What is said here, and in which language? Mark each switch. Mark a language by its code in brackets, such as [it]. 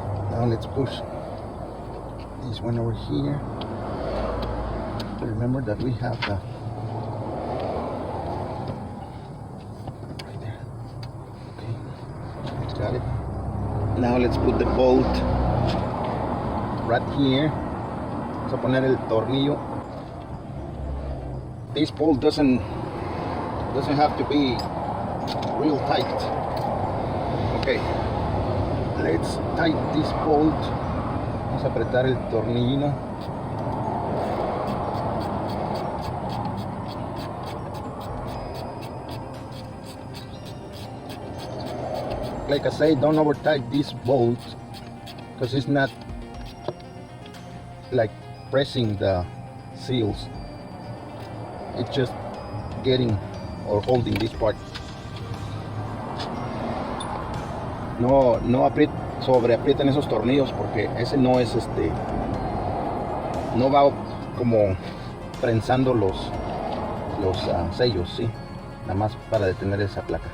[en] Now let's push this one over here. Remember that we have the right there. Okay, got it. Now let's put the bolt right here. [es] Vamos a poner el tornillo. [en] This bolt doesn't have to be real tight. Okay, let's tighten this bolt. [es] Vamos a apretar el tornillo. [en] Like I say, don't over tight this bolt because it's not like pressing the seals. It's just getting or holding this part. [es] No sobreaprieten esos tornillos porque ese no es no va como prensando los sellos, sí, nada más para detener esa placa.